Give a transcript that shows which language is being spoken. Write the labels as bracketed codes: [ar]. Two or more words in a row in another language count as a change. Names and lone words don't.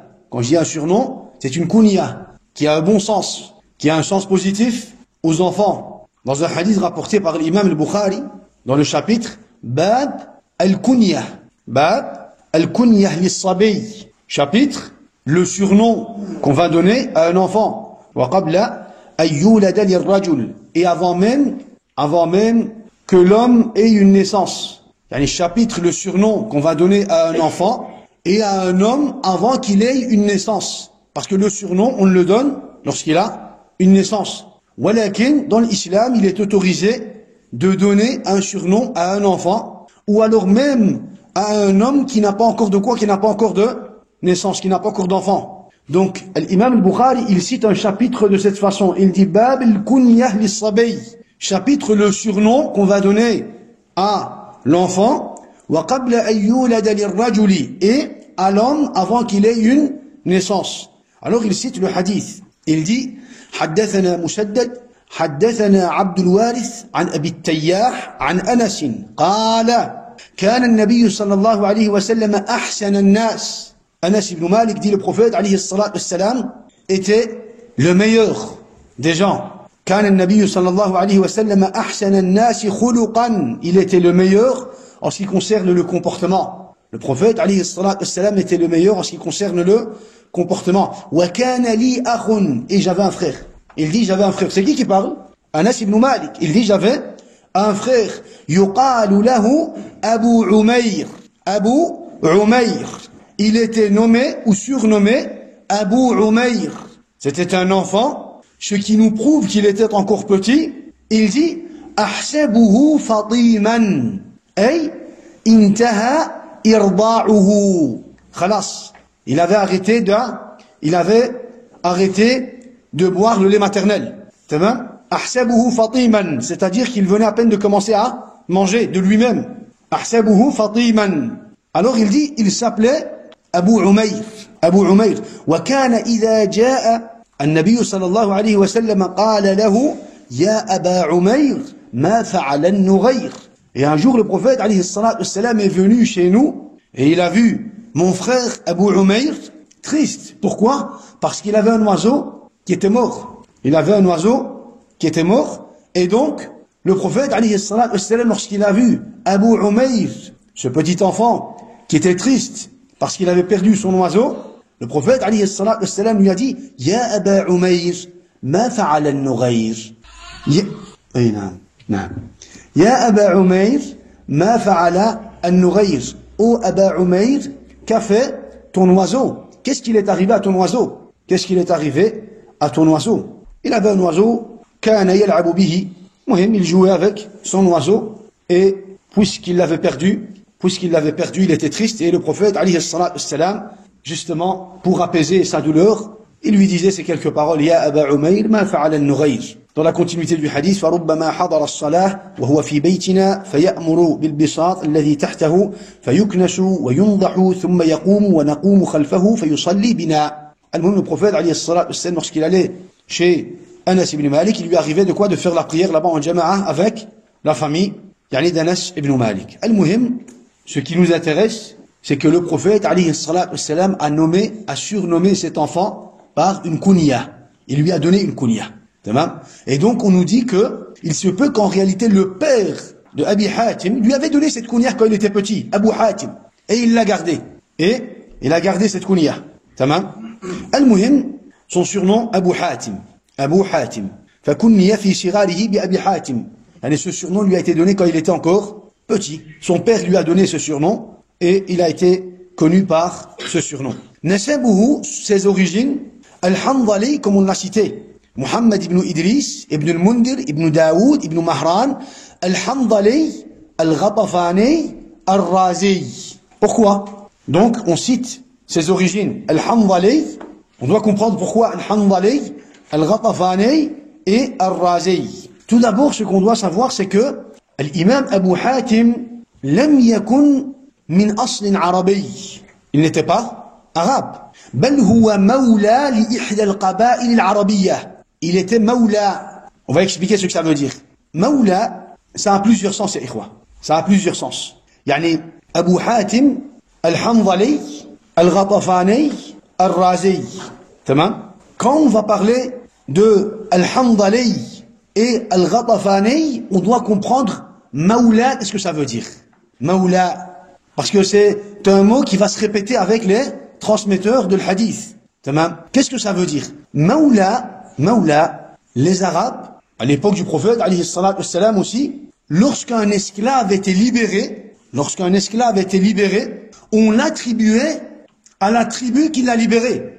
[fr] Quand je dis un surnom, c'est une kunya qui a un bon sens, qui a un sens positif aux enfants. Dans un hadith rapporté par l'imam al-Bukhari, dans le chapitre [ar] باب الكنية للصبي, [fr] chapitre, le surnom qu'on va donner à un enfant. [ar] وقبل أن يولد للرجل, [fr] et avant même que l'homme ait une naissance. Yani chapitre, le surnom qu'on va donner à un enfant et à un homme avant qu'il ait une naissance. Parce que le surnom, on le donne lorsqu'il a une naissance. Walakin, dans l'islam, il est autorisé de donner un surnom à un enfant, ou alors même à un homme qui n'a pas encore de naissance, qui n'a pas encore d'enfant. Donc, l'imam al-Bukhari, il cite un chapitre de cette façon. Il dit, [ar] باب الكنية للصبي, [fr] chapitre, le surnom qu'on va donner à l'enfant, [ar] وقبل أن يولد للرجل, [fr] et à l'homme avant qu'il ait une naissance. Alors il cite le hadith. Il dit [ar] حدثنا مسدد حدثنا عبد الوارث عن أبي التياح عن أنس قال كان النبي صلى الله عليه وسلم أحسن الناس. [fr] Anas ibn Malik dit, le prophète [ar] عليه الصلاة والسلام [fr] était le meilleur des gens. [ar] كان النبي صلى الله عليه وسلم أحسن الناس خلقا. [fr] Il était le meilleur en ce qui concerne le comportement. Le prophète [ar] عليه الصلاة والسلام [fr] était le meilleur en ce qui concerne le comportement. [ar] وكان لي أخ, [fr] et j'avais un frère. Il dit j'avais un frère. C'est qui parle? Anas ibn Malik. Il dit j'avais un frère. [ar] يقال له أبو عمير. [fr] Il était nommé ou surnommé Abu Umayr. C'était un enfant, ce qui nous prouve qu'il était encore petit. Il dit [ar] أحسبه فطيما. أي انتهى إرضاعه. Khalas. [fr] Il avait arrêté de boire le lait maternel. [ar] أحسبه فطيما, [fr] c'est-à-dire qu'il venait à peine de commencer à manger de lui-même. [ar] أحسبه فطيما. [fr] Alors il dit, il s'appelait Abu Umayr. [ar] وكان إذا جاء النبي صلى الله عليه وسلم قال له يا أبا عمير ما فعل النغير. [fr] Et un jour, le prophète, [ar] عليه الصلاة والسلام, [fr] est venu chez nous, et il a vu mon frère Abu Umayr triste. Pourquoi? Parce qu'il avait un oiseau qui était mort. Et donc, le prophète, [ar] عليه الصلاة والسلام, [fr] lorsqu'il a vu Abu Umayr, ce petit enfant, qui était triste, parce qu'il avait perdu son oiseau, le prophète, [ar] عليه الصلاة والسلام, [fr] lui a dit, [ar] يا أبا عمير ما فعل النغير. يا أبا عمير ما فعل النغير. [fr] Oh Aba Umayr, qu'a fait ton oiseau? Qu'est-ce qu'il est arrivé à ton oiseau? Il avait un oiseau, [ar] كان يلعب به. [fr] Il jouait avec son oiseau, et puisqu'il l'avait perdu, puisqu'il l'avait perdu, il était triste, et le prophète, [ar] عليه الصلاة والسلام, [fr] justement, pour apaiser sa douleur, il lui disait ces quelques paroles, [ar] يا أبا عمير ما فعل النغير. [fr] Dans la continuité du hadith, [ar] فَرُبَّمَا حَضَرَ الصَّلَاةِ وَهُوَ فِي بَيْتِنَا فَيَأْمُرُ بِالْبِسَاطِ الَّذِي تَحْتَهُ فَيُكْنَسُ وَيُنْضَحُ ثُمَّ يَقُومُ وَنَقُومُ خَلْفَهُ فَيُصَلِّي بِنَا. [fr] Le prophète, [ar] عليه الصلاة والسلام, [fr] lorsqu'il allait chez Anas ibn Malik, il lui arrivait de quoi? De faire la prière là-bas en jama'a avec la famille, yani d'Anas ibn Malik. Al-Muhim, ce qui nous intéresse, c'est que le prophète, [ar] عليه الصلاة والسلام, [fr] a surnommé cet enfant par une kunya. Il lui a donné une kunya. Et donc, on nous dit que, il se peut qu'en réalité, le père de Abi Hatim lui avait donné cette kunya quand il était petit, Abu Hatim. Et il l'a gardé. Et il a gardé cette kunya. Tamam. Al-Muhim, son surnom, Abu Hatim. Abu Hatim. [ar] فَكُنِّيَ فِي شِغَارِهِ بِأَبِي حَاتِمٍ. [fr] Ce surnom lui a été donné quand il était encore petit. Son père lui a donné ce surnom et il a été connu par ce surnom. Nasabuhu, ses origines, Al-Hanzali, comme on l'a cité, Muhammad ibn Idris, ibn al-Mundir, ibn Daoud, ibn Mahran, Al-Hanzali, Al-Ghatafani, Al-Razi. Pourquoi? Donc, on cite ses origines, Al-Hanzali, on doit comprendre pourquoi Al-Hanzali, Al-Ghatafani et Al-Razi. Tout d'abord, ce qu'on doit savoir, c'est que l'imam Abu Hatim [ar] لم يكن من أصل عربي. [fr] Il n'était pas arabe. [ar] بل هو مولى لإحدى القبائل العربية. [fr] Il était mawla. On va expliquer ce que ça veut dire. Mawla, ça a plusieurs sens, [ar] يا إخوة. [fr] Ça a plusieurs sens. Yani, Abu Hatim, Al-Hanzali, Al-Ghatafani, Al-Razi. Tamam? Quand on va parler de Al-Hanzali et Al-Ghatafani, on doit comprendre Mawla, qu'est-ce que ça veut dire? Mawla, parce que c'est un mot qui va se répéter avec les transmetteurs de l'hadith. Qu'est-ce que ça veut dire? Mawla, les Arabes, à l'époque du prophète, [ar] عليه الصلاة والسلام [fr] aussi, lorsqu'un esclave était libéré, on l'attribuait à la tribu qui l'a libéré.